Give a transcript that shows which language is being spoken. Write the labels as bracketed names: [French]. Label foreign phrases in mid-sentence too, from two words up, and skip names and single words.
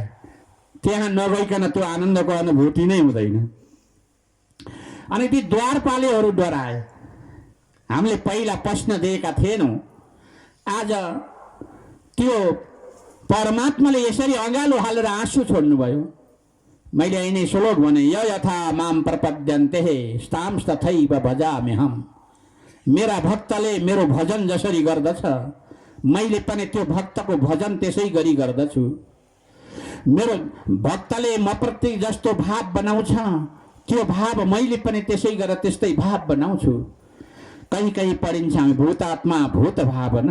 [Nepali] त्यहाँ नगइकन त्यो आनन्दको अनुभूति नै हुँदैन। अनि ती द्वारपालेहरू डराए। हामीले पहिला प्रश्न दिएका थिएनौँ। आज त्यो परमात्माले यसरी अँगालो हालेर आँसु छोड्नुभयो। मैले यिनै श्लोक भने, [Sanskrit] य यथा माम प्रपद्यन्ते स्तांस्तथैव भजाम्यहम्। [Nepali] मेरा भक्तले मेरो भजन जसरी गर्दछ, मैले पनि त्यो भक्तको भजन त्यसै गरी गर्दछु। मेरो भक्तले म प्रति जस्तो भाव बनाउँछ, त्यो भाव मैले पनि त्यसै गरेर त्यस्तै भाव बनाउँछु। कहीँ कहीँ पढिन्छ हामी [Sanskrit] भूतात्मा भूत भावना।